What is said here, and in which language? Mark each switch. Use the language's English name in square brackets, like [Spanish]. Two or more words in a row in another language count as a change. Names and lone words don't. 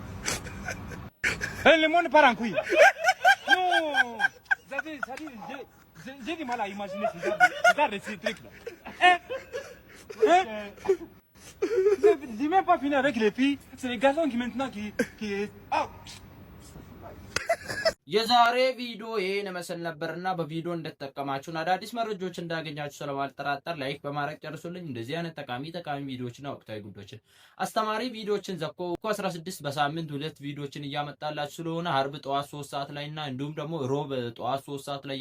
[French] Le monde part en couille. Non. J'ai du mal à imaginer ces trucs-là. J'ai même pas fini avec les filles. C'est les garçons qui maintenant qui... Ah. [Amharic] የዛሬ ቪዲዮ ይሄን መሰል ነበርና በቪዲዮ እንደተጠቀማችሁና አዳዲስ መረጃዎች እንዳገኛችሁ ስለማልጠራጠር ላይክ በማድረግ ጨርሱልኝ። እንደዚህ አይነት ጠቃሚ ቪዲዮዎችና ወቅታዊ ጉዳዮችን አስተማሪ ቪዲዮዎችን ዘኮ 16 በሳምንት 2 ቪዲዮዎችን እያመጣላችሁ ስለሆነ አርብ ጠዋት 3 ሰዓት ላይና እንዲሁም ደግሞ ሮብ ጠዋት 3 ሰዓት ላይ